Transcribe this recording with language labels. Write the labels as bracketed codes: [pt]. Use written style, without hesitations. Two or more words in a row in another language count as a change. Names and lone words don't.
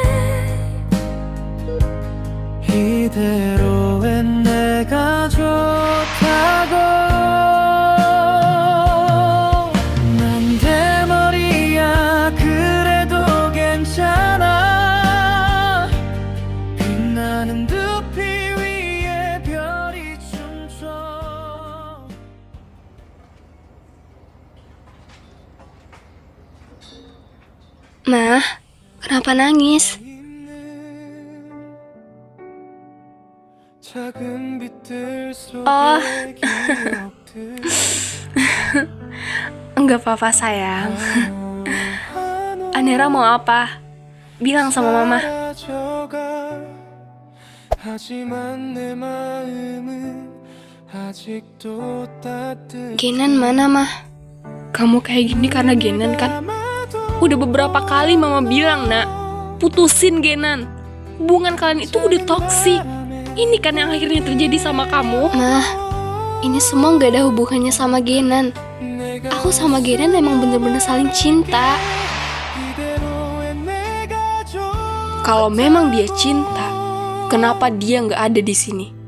[ko] 이대로의 내가 좋다고 난 대머리야 그래도 괜찮아 빛나는 두피 위에 별이 춤춰 [id] Ma, kenapa nangis? [ko] 작은 빛들 속의 Oh. 기억들 [id] Enggak apa-apa, sayang. Anira mau apa? Bilang sama mama. [ko] 사라져가 하지만 내 마음은 아직도 따뜻해 [id] Genan mana, Ma? Kamu kayak gini karena Genan kan? Udah beberapa kali mama bilang, nak, putusin Genan. Hubungan kalian itu udah toksik. Ini kan yang akhirnya terjadi sama kamu. Ma, ini semua gak ada hubungannya sama Genan. Aku sama Genan emang bener-bener saling cinta. Kalau memang dia cinta, kenapa dia gak ada di sini?